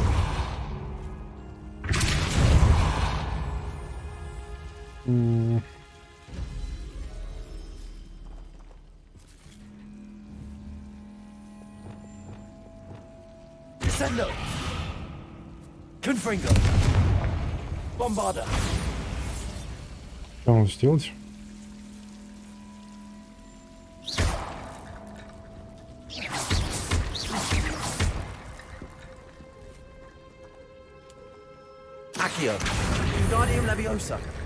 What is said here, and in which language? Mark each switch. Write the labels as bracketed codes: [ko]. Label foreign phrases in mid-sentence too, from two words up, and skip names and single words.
[ru] Descendo. Confringo. Bombarda. Что нужно сделать? Accio. Wingardium Leviosa.